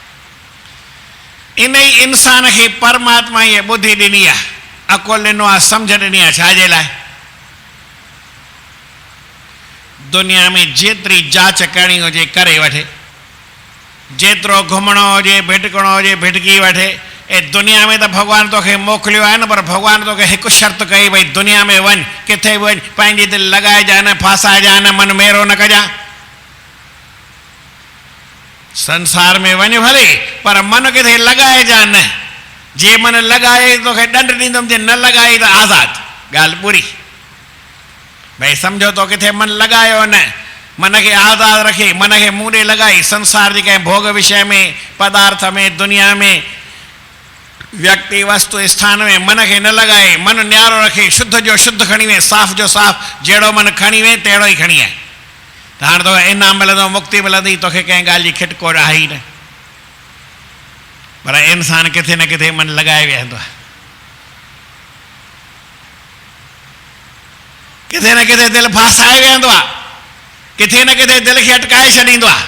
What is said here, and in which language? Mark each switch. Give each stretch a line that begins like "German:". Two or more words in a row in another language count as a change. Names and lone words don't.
Sindhi: इन ई इंसान खे परमात्मा इहे ॿुधी ॾिनी आहे, अकुल ॾिनो आहे, सम्झ ॾिनी आहे। छाजे लाइ? दुनिया में जेतिरी जांच करणी हुजे करे वठे, जेतिरो घुमणो हुजे भिटकणो हुजे भिटकी वठे। ए दुनिया में तो भगवान तोखे मोकिलियो आहे न, पर भगवान तोखे हिकु शर्त कई भई दुनिया में वञ, किथे बि वञ, पंहिंजी दिलि लॻाइजांइ न, फासाइजांइ न, मन मेरो न कजांइ। संसार में वञ भले, पर मन किथे लॻाइजांइ न। जे मन लॻाए तोखे ॾंड ॾींदुमि, जे न लॻाई त आज़ादु, ॻाल्हि पूरी। भई सम्झो तो किथे मन लॻायो न, मन खे आज़ादु रखे, मन खे मूं ॾे लॻाई, संसार जी कंहिं भोग विषय में, पदार्थ में, दुनिया में, व्यक्ति वस्तु स्थान में मन खे न लॻाए, मन न्यारो रखे, शुद्ध जो शुद्ध खणी वे, साफ़ जो साफ़, जहिड़ो मन खणी वे तहिड़ो ई खणी आहे। त हाणे तोखे इनाम मिलंदो, मुक्ति मिलंदी, तोखे कंहिं ॻाल्हि जी खिटको आहे ई न। पर इंसान किथे न किथे मन लॻाए वेहंदो आहे, किथे न किथे दिलि फासाए वेहंदो आहे, किथे न किथे दिलि खे अटकाए छॾींदो आहे।